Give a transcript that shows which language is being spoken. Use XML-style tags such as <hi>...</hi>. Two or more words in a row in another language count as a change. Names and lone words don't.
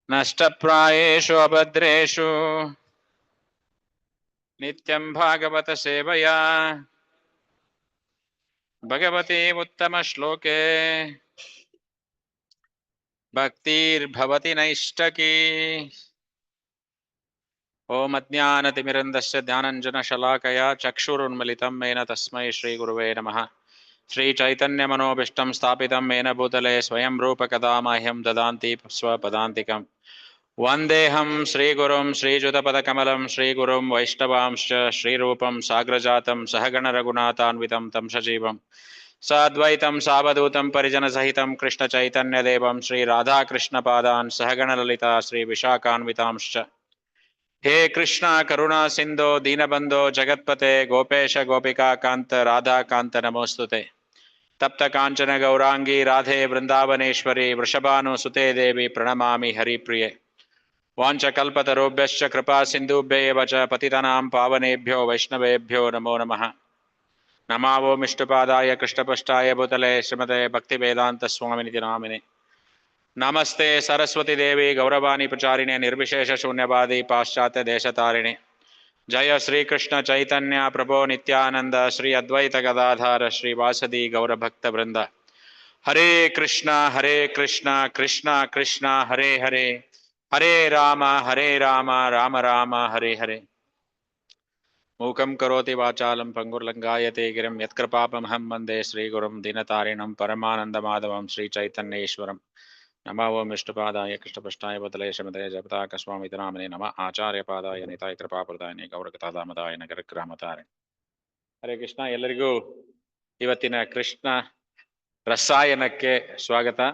<sa>ನಷ್ಟಪ್ರಾಯೇಷು ಅಭದ್ರೇಷು ನಿತ್ಯಂ ಭಾಗವತ ಸೇವಯಾ ಭಗವತಿ ಉತ್ತಮ ಶ್ಲೋಕೆ ಭಕ್ತಿರ್ಭವತಿ ನೈಷ್ಟಕಿ. ಓಂ ಅಜ್ಞಾನತಿಮಿರಂಧಸ್ಯ ಜ್ಞಾನಾಂಜನಶಲಾಕಯ ಚಕ್ಷುರುನ್ಮಿಲಿತಂ ಯೇನ ತಸ್ಮೈ ಶ್ರೀ ಗುರುವೇ ನಮಃ. ಶ್ರೀ ಚೈತನ್ಯ ಮನೋಭೀಷ್ಟಂ ಸ್ಥಾಪಿತಂ ಯೇನ ಭೂತಲೆ ಸ್ವಯಂ ರೂಪ ಕದಾ ಮಹ್ಯಂ ದದಾಂತಿ ಸ್ವಪದಾಂತಿಕಂ. ವಂದೇಹಂ ಶ್ರೀಗುರುಂ ಶ್ರೀಯುತಪದಕಮಲಂ ಶ್ರೀಗುರುಂ ವೈಷ್ಣವಾಂಶ್ಚ ಶ್ರೀರೂಪಂ ಸಾಗ್ರಜಾತಂ ಸಹಗಣ ರಘುನಾಥಾನ್ವಿತಂ ತಂ ಸಜೀವಂ ಸಾದ್ವೈತಂ ಸಾವಧೂತಂ ಪರಿಜನಸಹಿತಂ ಕೃಷ್ಣ ಚೈತನ್ಯದೇವಂ ಶ್ರೀ ರಾಧಾಕೃಷ್ಣಪಾದಾನ್ ಸಹಗಣ ಲಲಿತಾ ಶ್ರೀ ವಿಶಾಖಾನ್ವಿತಾಂಶ್ಚ. ಹೇ ಕೃಷ್ಣ ಕರುಣಾ ಸಿಂಧೋ ದೀನಬಂಧೋ ಜಗತ್ಪತೆ ಗೋಪೇಶ ಗೋಪಿಕಾ ಕಾಂತ ರಾಧಾಕಾಂತ ನಮೋಸ್ತುತೆ. ತಪ್ತ ಕಾಂಚನ ಗೌರಾಂಗಿ ರಾಧೆ ವೃಂದಾವನೇಶ್ವರಿ ವೃಷಭಾನು ಸುತೆ ದೇವಿ ಪ್ರಣಮಾಮಿ ಹರಿಪ್ರಿಯೆ. ವಾಂಚಕಲ್ಪತರುಭ್ಯಶ್ಚ ಕೃಪಾ ಸಿಂಧುಭ್ಯೇವ ಚ ಪತಿತನಾಂ ಪಾವನೇಭ್ಯೋ ವೈಷ್ಣವೇಭ್ಯೋ ನಮೋ ನಮಃ. ನಮಾವೋ ಮಿಷ್ಟಪಾದಾಯ ಕೃಷ್ಣಪೃಷ್ಠಾಯ ಭೂತಲೆ ಶ್ರೀಮತೆ ಭಕ್ತಿವೇದಾಂತ ಸ್ವಾಮಿನಿತಿ ನಾಮಿನೆ. ನಮಸ್ತೆ ಸರಸ್ವತಿ ದೇವಿ ಗೌರವಾಣಿ ಪ್ರಚಾರಿಣೆ ನಿರ್ವಿಶೇಷ ಶೂನ್ಯವಾದಿ ಪಾಶ್ಚಾತ್ಯ ದೇಶತಾರಿಣೆ. ಜಯ ಶ್ರೀಕೃಷ್ಣ ಚೈತನ್ಯ ಪ್ರಭೋ ನಿತ್ಯಾನಂದ ಶ್ರೀ ಅದ್ವೈತ ಗದಾಧಾರ ಶ್ರೀ ವಾಸದಿ ಗೌರಭಕ್ತ ವೃಂದ. ಹರೇ ಕೃಷ್ಣ ಕೃಷ್ಣ ಕೃಷ್ಣ ಹರೇ ಹರೇ ಹರೇ ರಾಮ ರಾಮ ರಾಮ ಹರೇ ಹರೇ. ಮೂಕಂ ಕರೋತಿ ವಾಚಾಲಂ ಪಂಗುರ್ಲಂಗಾಯತೆ ಗಿರಿಂ ಯತ್ಕೃಪಾಪಮಹಂ ವಂದೇ ಶ್ರೀಗುರುಂ ದೀನತಾರಿಣಂ ಪರಮಾನಂದ ಮಾಧವಂ ಶ್ರೀ ಚೈತನ್ಯೇಶ್ವರಂ. ನಮೋ ಓಂ ವಿಷ್ಣುಪಾದಾಯ ಕೃಷ್ಣಪೃಷ್ಠಾಯ ಭೂತಲೆ ಶ್ರೀಮತೆ ಜಗತಾಕ ಸ್ವಾಮಿತಿ ನಾಮಿನೇ ನಮಃ. ಆಚಾರ್ಯಪಾದಾಯ ನಿತಾಯ ಕೃಪಾಪ್ರದಾಯನೇ ಗೌರಕಥಾದಾಮದಾಯ ನಗರಗ್ರಾಮತಾರಿಣಿ. ಹರೇ ಕೃಷ್ಣ.</sa> <kn>ಎಲ್ಲರಿಗೂ ಇವತ್ತಿನ ಕೃಷ್ಣ ರಸಾಯನಕ್ಕೆ ಸ್ವಾಗತ.</kn>